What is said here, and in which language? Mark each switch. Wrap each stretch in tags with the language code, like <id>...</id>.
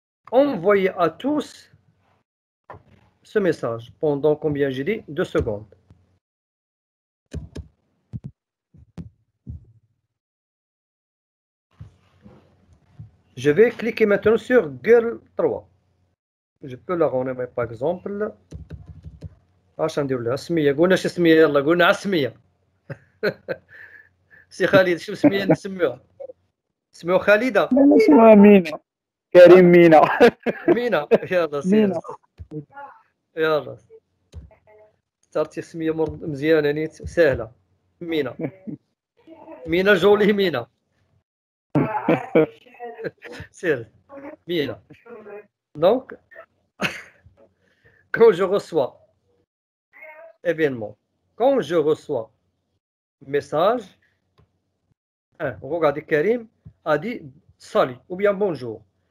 <fr>Envoyez à tous ce message pendant combien j'ai dit 2 secondes. Je vais cliquer maintenant sur Girl 3. Je peux la renommer par exemple.</fr> <ar>اش ندير لها سميه قلنا شي سميه يلا قلنا على السميه سي خالد شو سميه نسميوها سميو خالده اسمها مينا كريم مينا مينا يلا سير يلا اخترتي سميه مزيانه نيت سهله مينا مينا جولي مينا سير مينا</ar> <fr>donc quand je reçois événement quand je reçois message regardez Karim a dit salut ou bien bonjour.</fr>